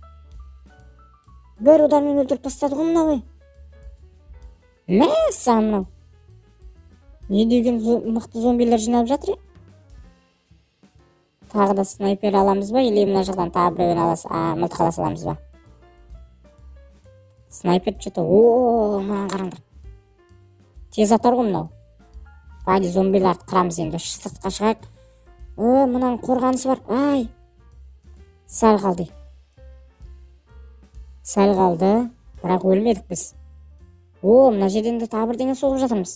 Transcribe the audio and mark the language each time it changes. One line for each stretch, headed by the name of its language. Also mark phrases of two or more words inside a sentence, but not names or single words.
Kazakh: Бір удармен өлтіріп тастады ғой мынау. Мәссаған мынау. Не деген мықты зомбилер жиналып жатыр? Тағы да снайпер аламыз ба? Или мына жақтан тағы біреуін мылтық ала саламыз ба?
Russian: Снайпер что-то. О,
Kazakh: мынаны қараңдар. Тез атар ғой мынау. Байды зомбиларды қырамыз енді. Сыртқа шығайық. Мынаның қорғанысы бар. Ай. Сәл қалды. Бірақ өлмедік біз. Мына жерден де тағы бірдеңе соғып жатырмыз.